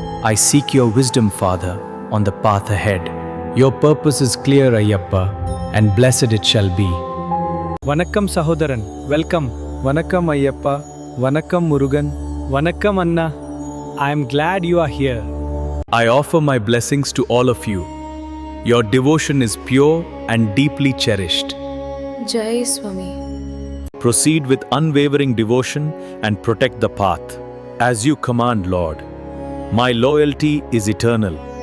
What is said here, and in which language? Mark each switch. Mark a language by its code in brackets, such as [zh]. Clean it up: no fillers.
[en] I seek your wisdom, Father, on the path ahead. Your purpose is clear, Ayyappa, and blessed it shall be. [ta] வணக்கம் சகோதரன், welcome. வணக்கம் ஐயப்பா, வணக்கம் முருகன், வணக்கம் அண்ணா. [en] I am glad you are here. I offer my blessings to all of you. Your devotion is pure and deeply cherished. [hi] जय स्वामी. [en] Proceed with unwavering devotion and protect the path. As you command, Lord. My loyalty is eternal.